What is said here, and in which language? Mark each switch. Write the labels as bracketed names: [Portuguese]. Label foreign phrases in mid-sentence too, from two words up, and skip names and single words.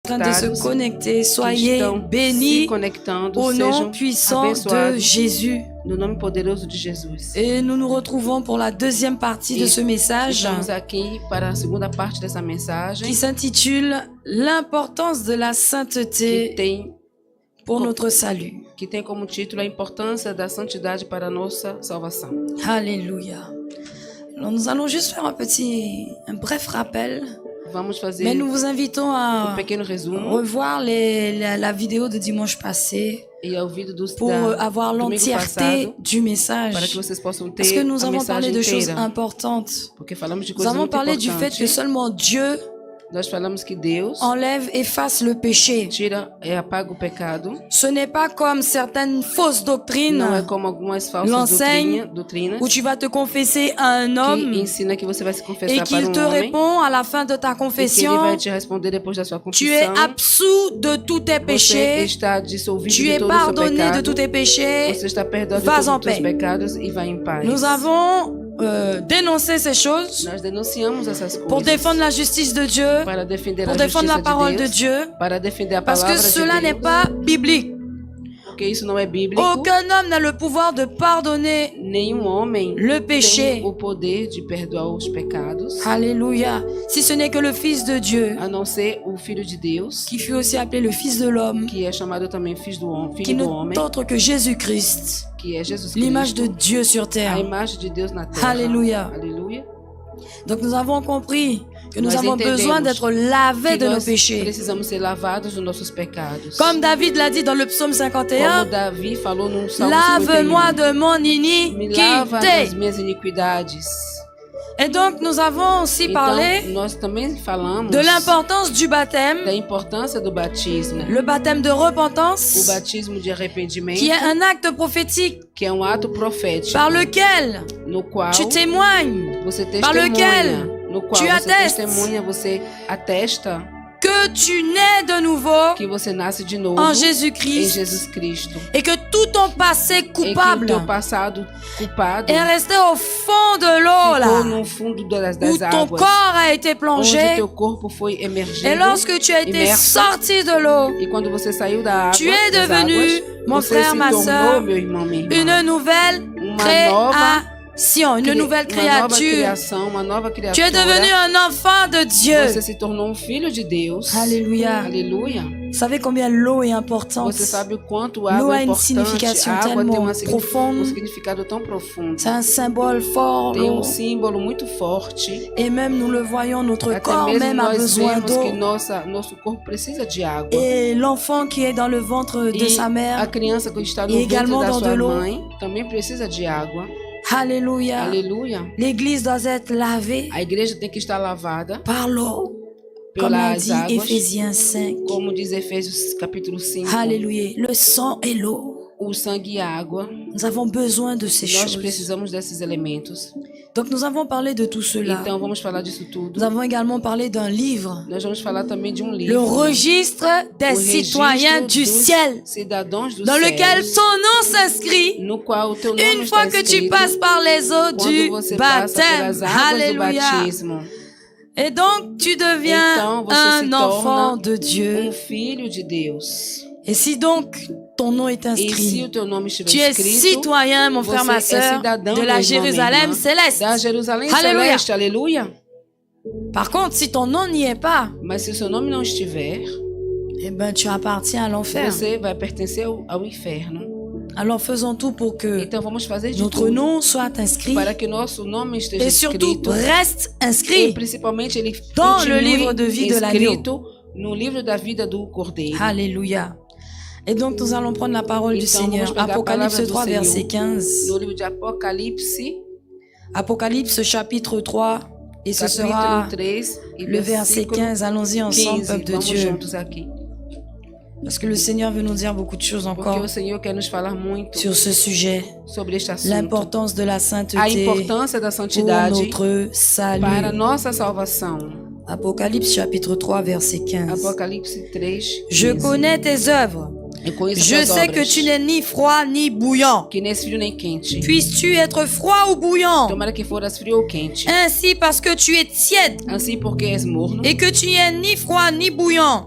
[French] train de se connecter, soyez bénis au nom puissant de Jésus. [Portuguese] No nome poderoso de Jesus. [French] Et nous nous retrouvons pour la deuxième partie de ce message [Portuguese] Estamos aqui para a segunda parte dessa mensagem [French] qui s'intitule L'importance de la [Portuguese] que [French] sainteté [Portuguese] tem, [French] pour notre salut. [Portuguese] que tem como título a importância da santidade para a nossa salvação. [French] Alléluia. Alors nous allons juste faire un bref rappel, [Portuguese] Vamos fazer [French] mais nous vous invitons à [Portuguese] pequeno resumo [French] revoir la vidéo de dimanche passé [Portuguese] e ao vídeo [French] pour avoir [Portuguese] domingo [French] l'entièreté [Portuguese] passado, [French] du message. [Portuguese] para que vocês possam ter [French] Parce que nous [Portuguese] a [French] avons parlé [Portuguese] mensagem [French] de choses [Portuguese] inteira. [French] importantes. [Portuguese] Porque falamos de [French] Nous [Portuguese] coisas [French] avons [Portuguese] muito [French] parlé du fait que [Portuguese] importantes. [French] seulement Dieu [Portuguese] Nós falamos que Deus [French] enlève, efface le péché. [Portuguese] tira e apaga o pecado. [French] Ce n'est pas comme certaines fausses doctrines [Portuguese] Não é como algumas falsas [French] l'enseigne [Portuguese] doutrinas [French] où tu vas te confesser à un [Portuguese] que [French] homme [Portuguese] ensina que você vai se [French] et [Portuguese] confessar para [French] qu'il te [Portuguese] homem [French] répond à la fin de ta [Portuguese] e que ele [French] confession, [Portuguese] vai te responder depois da sua [French] tu es [Portuguese] confissão. [French] absous de tous tes [Portuguese] Você [French] péchés, [Portuguese] está dissolvido [French] tu [Portuguese] de [French] es [Portuguese] todo o seu [French] pardonné de [Portuguese] pecado. [French] tous tes péchés. [Portuguese] Você está perdoado de [French] Vas [Portuguese] todos [French] en [Portuguese] os seus [French] paix. [Portuguese] pecados e vai em paz. [French] Nous avons dénoncé ces choses [Portuguese] Nós denunciamos essas coisas [French] pour défendre la justice de Dieu, [Portuguese] para defender [French] pour [Portuguese] a [French] défendre [Portuguese] justiça [French] la parole [Portuguese] de [French] de [Portuguese] Deus, [French] Dieu, [Portuguese] para defender a [French] parce [Portuguese] palavra [French] que [Portuguese] de [French] cela [Portuguese] Deus, [French] n'est pas biblique. [Portuguese] porque isso não é bíblico. [French] Aucun homme n'a le pouvoir de pardonner [Portuguese] Nenhum homem [French] le péché. [Portuguese] tem o poder de perdoar os pecados, [French] Alléluia. Si ce n'est que le Fils de Dieu, [Portuguese] a não ser o Filho de Deus, [French] qui fut aussi appelé le Fils de l'homme, [Portuguese] que é chamado também Filho do Homem, [French] qui [Portuguese] Filho do [French] n'est [Portuguese] Homem, [French] autre que Jésus-Christ, [Portuguese] que é Jesus [French] l'image de [Portuguese] Cristo, [French] Dieu sur [Portuguese] a [French] terre. [Portuguese] imagem de Deus na terra. [French] Alléluia. [Portuguese] Aleluia. [French] Donc nous avons compris que nous [Portuguese] Nós [French] avons [Portuguese] entendemos [French] besoin d'être lavés [Portuguese] Que [French] de nos [Portuguese] nós [French] péchés. [Portuguese] precisamos ser lavados dos nossos pecados. [French] Comme David l'a dit dans le psaume [Portuguese] Como [French] 51, [Portuguese] Davi falou no Salmo [French] lave-moi [Portuguese] 51. [French] de mon [Portuguese] Me lava das [French] iniquité. [Portuguese] minhas iniquidades. [French] Et donc nous avons aussi [Portuguese] Então, [French] parlé [Portuguese] nós também falamos [French] de l'importance du baptême, [Portuguese] da importância do batismo. [French] le baptême de [Portuguese] O [French] repentance, [Portuguese] batismo de arrependimento, [French] qui est un acte prophétique [Portuguese] que é um ato profético, [French] par lequel [Portuguese] no qual [French] tu témoignes [Portuguese] você [French] par lequel [Portuguese] testemunha, no qual [French] tu [Portuguese] você [French] attestes [Portuguese] testemunha, você atesta [French] que tu nais de nouveau [Portuguese] que você nasce de novo [French] en [Portuguese] em [French] Jésus-Christ [Portuguese] Jesus Cristo. [French] et que tout ton passé [Portuguese] E que o [French] coupable [Portuguese] teu passado culpado [French] est resté au fond de l'eau [Portuguese] ficou [French] là, [Portuguese] no fundo das [French] où ton [Portuguese] águas, [French] corps a été [Portuguese] onde [French] plongé. [Portuguese] teu corpo foi emergido. [French] Et lorsque tu as été [Portuguese] immerso, [French] sorti de l'eau, [Portuguese] e quando você saiu da água, [French] tu es [Portuguese] das [French] devenu, [Portuguese] águas, [French] mon [Portuguese] você [French] frère, [Portuguese] se [French] ma [Portuguese] tornou, [French] sœur, [Portuguese] meu irmão, minha irmã, [French] une nouvelle création, une nouvelle [Portuguese] uma nova [French] créature. [Portuguese] criação, uma nova criatura. [French] Tu es devenu un enfant de Dieu. [Portuguese] Você se tornou um filho de Deus. [French] Alléluia. [Portuguese] Aleluia. [French] Vous savez combien l'eau est importante. [Portuguese] Você sabe o quanto [French] L'eau [Portuguese] água [French] a [Portuguese] é [French] une [Portuguese] importante. [French] signification [Portuguese] A água tem [French] tellement [Portuguese] um [French] profonde. [Portuguese] significado tão profundo. [French] C'est un symbole fort, [Portuguese] Tem [French] l'eau. [Portuguese] símbolo muito forte. [French] Et même nous le voyons, notre [Portuguese] Até [French] corps [Portuguese] mesmo [French] même a [Portuguese] nós [French] besoin [Portuguese] vemos que [French] d'eau. [Portuguese] nosso corpo precisa de água. [French] Et l'enfant qui est dans le ventre de [Portuguese] E [French] sa [Portuguese] a [French] mère, [Portuguese] criança que está no [French] e [Portuguese] ventre [French] également [Portuguese] da [French] dans [Portuguese] sua [French] de l'eau. [Portuguese] mãe também precisa de água. [French] Alléluia. [Portuguese] Aleluia. [French] L'église doit être lavée [Portuguese] A igreja tem que estar lavada [French] par l'eau, comme l'a [Portuguese] pelas [French] dit [Portuguese] águas, [French] Éphésiens 5. [Portuguese] como diz Efésios capítulo 5. [French] Alléluia. Le sang et l'eau. [Portuguese] O sangue e a água. [French] Nous avons besoin de ces [Portuguese] Nós [French] choses. [Portuguese] precisamos desses elementos. [French] Donc nous avons parlé de tout cela. [Portuguese] Então vamos falar disso tudo. [French] Nous avons également parlé d'un livre, [Portuguese] Nós vamos falar também de um [French] le [Portuguese] livro. [French] registre des [Portuguese] O registro [French] citoyens du [Portuguese] dos [French] ciel, [Portuguese] cidadãos do [French] dans [Portuguese] céu, [French] lequel ton nom s'inscrit [Portuguese] no qual o teu nome [French] une [Portuguese] está [French] fois que tu [Portuguese] escrito [French] passes par les eaux [Portuguese] quando [French] du [Portuguese] você passa [French] baptême. [Portuguese] pelas águas do [French] Alléluia. [Portuguese] batismo. [French] Et donc tu deviens [Portuguese] Então você se [French] un enfant [Portuguese] torna [French] de Dieu. [Portuguese] filho de Deus. [French] Et si donc ton nom est [Portuguese] E se [French] inscrit, [Portuguese] o teu nome estiver [French] tu es [Portuguese] escrito, [French] citoyen, mon frère, ma [Portuguese] você é [French] sœur, [Portuguese] cidadão, [French] de [Portuguese] meu [French] la [Portuguese] irmão, minha [French] Jérusalem [Portuguese] irmã, [French] céleste. [Portuguese] da Jerusalém Aleluia. celeste, aleluia. [French] Par contre, si ton nom n'y est pas, [Portuguese] Mas se o seu nome não estiver, [French] eh ben, tu appartiens à l'enfer. [Portuguese] você vai pertencer ao inferno. [French] Alors faisons tout pour que [Portuguese] Então vamos fazer de [French] notre [Portuguese] tudo [French] nom soit inscrit [Portuguese] para que nosso nome esteja [French] et surtout [Portuguese] escrito [French] reste [Portuguese] e [French] inscrit [Portuguese] principalmente ele [French] dans [Portuguese] continue [French] le livre de vie de l'agneau. [Portuguese] escrito no livro da vida do Cordeiro. [French] Alléluia. Et donc nous allons prendre la parole du [Portuguese] Então, [French] Seigneur. [Portuguese] vamos pegar a [French] Apocalypse [Portuguese] palavra do [French] 3, verset [Portuguese] Senhor. [French] 15. [Portuguese] No livro de Apocalipse, [French] Apocalypse chapitre 3. Et ce sera [Portuguese] capítulo 3 e [French] le verset [Portuguese] versículo [French] 15. Allons-y ensemble, [Portuguese] 15. [French] peuple de [Portuguese] Vamos [French] Dieu. [Portuguese] juntos aqui. [French] Parce que le Seigneur veut nous dire beaucoup de choses [Portuguese] Porque [French] encore [Portuguese] o Senhor quer nos falar muito [French] sur ce sujet. [Portuguese] sobre este assunto. [French] L'importance de la [Portuguese] A [French] sainteté [Portuguese] importância da [French] pour [Portuguese] santidade [French] notre salut. [Portuguese] para nossa salvação. [French] Apocalypse chapitre 3, verset 15. [Portuguese] Apocalipse 3. [French] Je [Portuguese] 15. [French] connais tes œuvres, Je sais que tu n'es ni froid ni bouillant. Puisses-tu être froid ou bouillant? Ainsi parce que tu es tiède. Et que tu n'es ni froid ni bouillant.